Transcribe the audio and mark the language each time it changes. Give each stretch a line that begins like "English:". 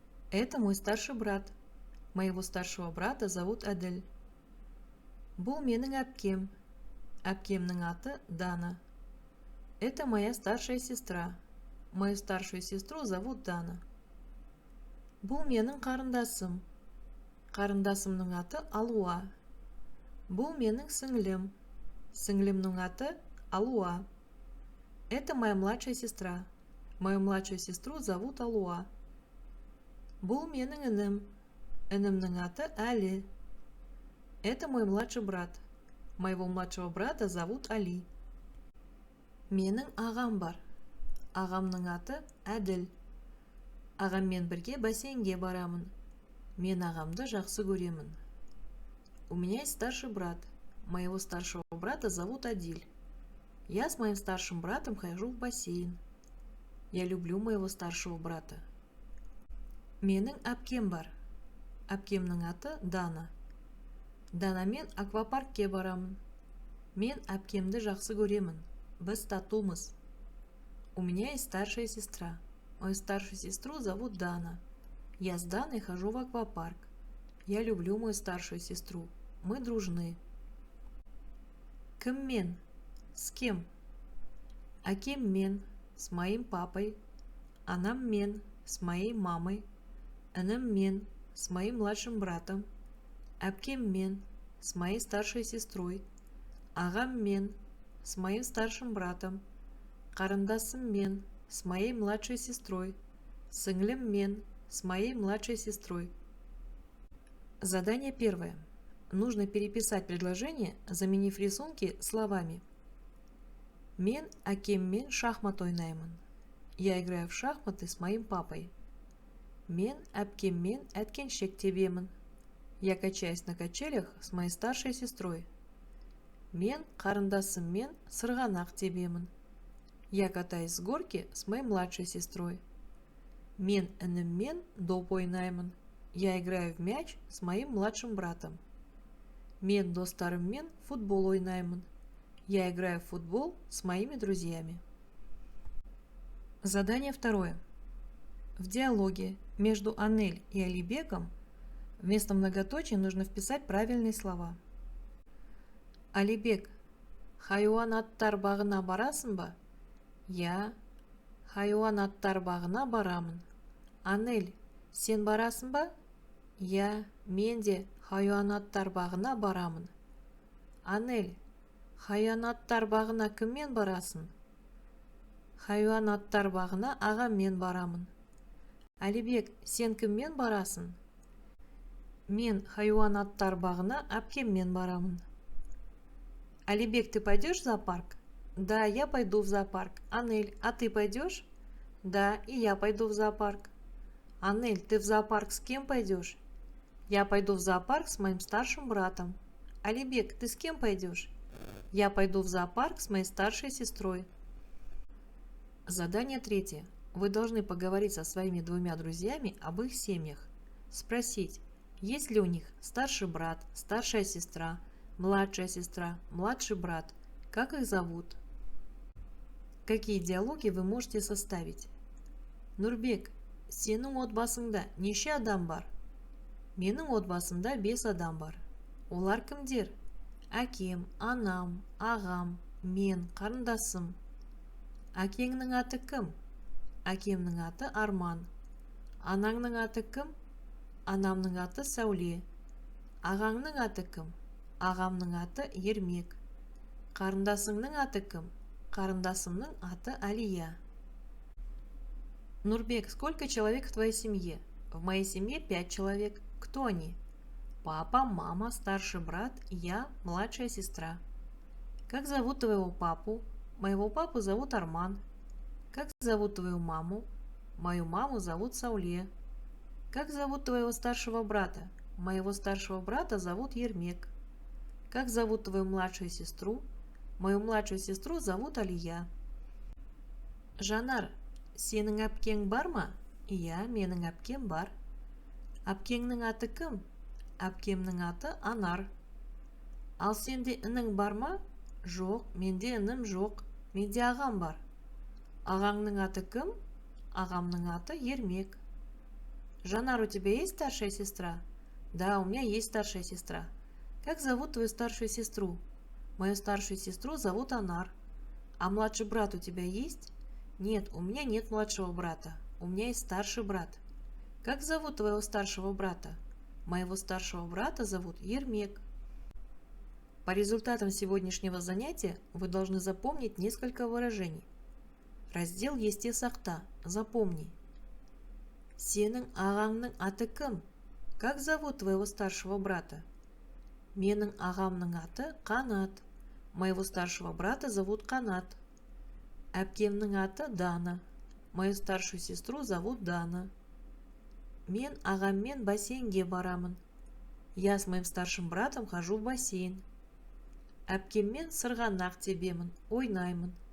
Russian: Это мой старший брат. Моего старшего брата зовут Әділ.
Kazakh: Бұл менің әпкем. Әпкемнің аты Дана.
Russian: Это моя старшая сестра. Мою старшую сестру зовут Дана.
Kazakh: Бұл менің қарындасым. Қарындасымның аты Алуа. Бұл менің сіңлім. Сіңлімнің аты Алуа.
Russian: Это моя младшая сестра. Мою младшую сестру зовут Алуа.
Kazakh: Бұл менің інім. Інімнің аты Али.
Russian: Это мой младший брат. Моего младшего брата зовут Али.
Kazakh: Менің ағам бар. Ағамның аты Әділ. Ағаммен бірге бассейнге барамын. Мен ағамды жақсы көремін.
Russian: У меня есть старший брат. Моего старшего брата зовут Адиль. Я с моим старшим братом хожу в бассейн. Я люблю моего старшего брата.
Kazakh: Менің әпкем бар. Әпкемнің аты Дана. Данамен аквапаркке барамын. Мен әпкемді жақсы көремін. Біз татумыз.
Russian: У меня есть старшая сестра. Мою старшую сестру зовут Дана. Я с Даной хожу в аквапарк. Я люблю мою старшую сестру. Мы дружны.
Kazakh: Кіммен?
Russian: С кем?
Kazakh: Әкеммен,
Russian: с моим папой.
Kazakh: Анаммен,
Russian: с моей мамой.
Kazakh: Ініммен,
Russian: с моим младшим братом.
Kazakh: Әпкеммен,
Russian: с моей старшей сестрой.
Kazakh: Ағаммен,
Russian: с моим старшим братом.
Kazakh: Қарындасыммен,
Russian: с моей младшей сестрой.
Kazakh: Сіңліммен,
Russian: с моей младшей сестрой. Задание первое. Нужно переписать предложение, заменив рисунки словами.
Kazakh: Мен әкеммен шахмат ойнаймын.
Russian: Я играю в шахматы с моим папой.
Kazakh: Мен әпкеммен әткеншек тебемін.
Russian: Я качаюсь на качелях с моей старшей сестрой.
Kazakh: Мен қарындасыммен сырғанақ тебемін.
Russian: Я катаюсь с горки с моей младшей сестрой.
Kazakh: Мен ініммен доп ойнаймын.
Russian: Я играю в мяч с моим младшим братом.
Kazakh: Мен достарыммен футбол ойнаймын.
Russian: Я играю в футбол с моими друзьями. Задание второе. В диалоге между Анель и Алибеком вместо многоточий нужно вписать правильные слова.
Kazakh: Алибек, хайуанаттар бағына барасың ба? Я, хайуанаттар бағына барамын. Анель, сен барасың ба? Я, мен де хайуанаттар бағына барамын. Анель, хайуанаттар бағына кіммен барасың? Хайуанаттар бағына ағаммен барамын. Алибек, сен кіммен барасың? Мен хайуанаттар бағына әпкеммен барамын.
Russian: Алибек, ты пойдешь в зоопарк? Да, я пойду в зоопарк. Анель, а ты пойдешь? Да, и я пойду в зоопарк. Анель, ты в зоопарк с кем пойдешь? Я пойду в зоопарк с моим старшим братом. Алибек, ты с кем пойдешь? Я пойду в зоопарк с моей старшей сестрой. Задание третье. Вы должны поговорить со своими двумя друзьями об их семьях. Спросить, есть ли у них старший брат, старшая сестра, младший брат, как их зовут, Какие диалоги вы можете составить?
Kazakh: Нурбек, сенің отбасыңда неше адам бар? Менің отбасымда 5 адам бар. Олар кімдер? Әкем, анам, ағам, мен, қарындасым. Әкеңнің аты кім? Әкемнің аты Арман. Анаңның аты кім? Анамның аты Сәуле. Ағаңның аты кім? Ағамның аты Ермек. Қарындасыңның аты кім? Қарындасымның аты Алия.
Russian: Нурбек, сколько человек в твоей семье? В моей семье 5 человек. Кто они? Папа, мама, старший брат, я, младшая сестра. Как зовут твоего папу? Моего папу зовут Арман. Как зовут твою маму? Мою маму зовут Сауле. Как зовут твоего старшего брата? Моего старшего брата зовут Ермек. Как зовут твою младшую сестру? Мою младшую сестру зовут Алия.
Kazakh: Жанар, сенің әпкең бар ма? Иә, менің әпкем бар. Әпкеңнің аты кім? Әпкемнің аты Анар. Ал сенде інің бар ма? Жоқ, менде інім жоқ. Менде ағам бар. Ағаңның аты кім? Ағамның аты Ермек.
Russian: Жанар, у тебя есть старшая сестра? Да, у меня есть старшая сестра. Как зовут твою старшую сестру? Мою старшую сестру зовут Анар. А младший брат у тебя есть? Нет, у меня нет младшего брата. У меня есть старший брат. Как зовут твоего старшего брата? Моего старшего брата зовут Ермек. По результатам сегодняшнего занятия вы должны запомнить несколько выражений.
Kazakh: Раздел «Есте сақта».
Russian: Запомни.
Kazakh: Сенің ағаңның аты кім?
Russian: Как зовут твоего старшего брата?
Kazakh: Менің ағамның аты Қанат.
Russian: Моего старшего брата зовут Қанат.
Kazakh: Әпкемнің аты Дана.
Russian: Мою старшую сестру зовут Дана.
Kazakh: Мен ағаммен бассейнге барамын.
Russian: Я с моим старшим братом хожу в бассейн.
Kazakh: Әпкеммен сырғанақ тебемін, ойнаймын.